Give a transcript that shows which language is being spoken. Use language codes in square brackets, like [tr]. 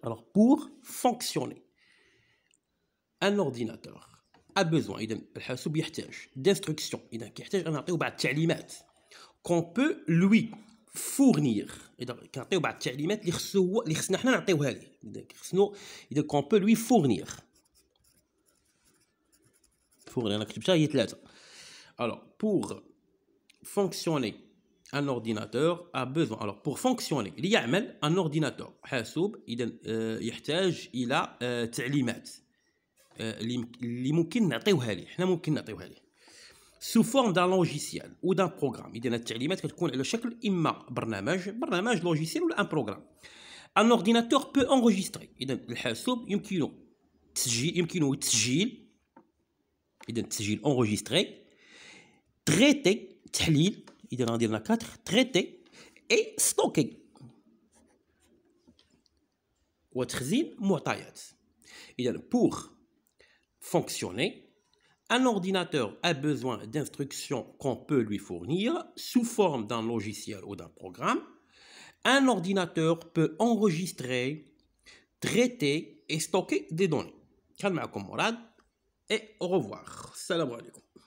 [fr] alors pour fonctionner un ordinateur a besoin، [ar] اذا الحاسوب يحتاج [fr] d'instruction، [ar] اذا كيحتاج ان نعطيو بعض التعليمات [fr] qu'on peut lui fournir، [ar] اذا كنعطيو بعض التعليمات اللي خصنا حنا نعطيوها ليه، اذا qu'on peut lui fournir انا كتبتها هي 3. [fr] Alors, pour fonctionner, un ordinateur a besoin. Alors, pour fonctionner, [ar] ليعمل [fr] un ordinateur [ar] حاسوب إذا يحتاج إلى تعليمات اللي ممكن نعطيوها ليه، حنا ممكن نعطيوها ليه [fr] sous forme d'un logiciel ou d'un programme. [ar] إذا التعليمات كتكون على شكل إما برنامج لوجيسيال ولا [fr] un programme. Un ordinateur peut enregistrer. [ar] إذا الحاسوب يمكنه تسجيل إذا التسجيل [fr] enregistré، [ar] traiter تحليل، إذا غادي لنا 4 [fr] traiter et stocker [ar] وتخزين معطيات. [fr] إذا pour fonctionner un ordinateur a besoin d'instructions qu'on peut lui fournir sous forme d'un logiciel ou d'un programme. Un ordinateur peut enregistrer, traiter et stocker des données. [ar] كان معكم مراد [fr] et au revoir. [ar] السلام عليكم.